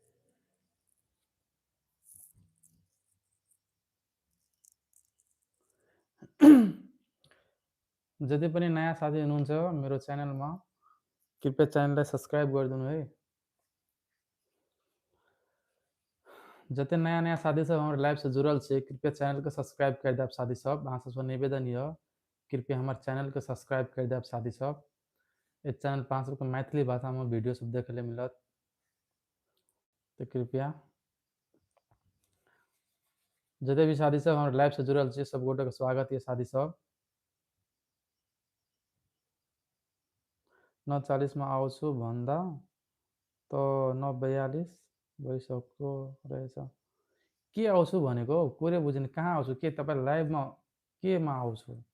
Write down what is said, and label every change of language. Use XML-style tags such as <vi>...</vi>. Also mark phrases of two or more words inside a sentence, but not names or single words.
<ne>जति पनि नयाँ साथी हुनुहुन्छ मेरो च्यानलमा कृपया च्यानललाई सब्सक्राइब गरिदिनु है।</ne> <mai>जते नया नया साथी सब हमारे लाइव से जुड़ल छे कृपया चैनल को सब्सक्राइब कर देब साथी सब। अहाँ सबसे निवेदन यऽ कृपया हमारे चैनल को सब्सक्राइब कर देब साथी सब। इस चैनल पर अहाँ सबके मैथिली भाषा में वीडियो सब देखे ले मिलत, तो कृपया जते भी साथी सब हमारे लाइव से जुड़ल छे सब गोटे के स्वागत है साथी सब।</mai> <ne>9:40 में आउँछु भन्दा त 9:42 भइसक्यो रहेछ। के आउँछु भनेको कुरै बुझेन। कहाँ आउँछु? के तपाईँ लाइभमा केमा आउँछु?</ne>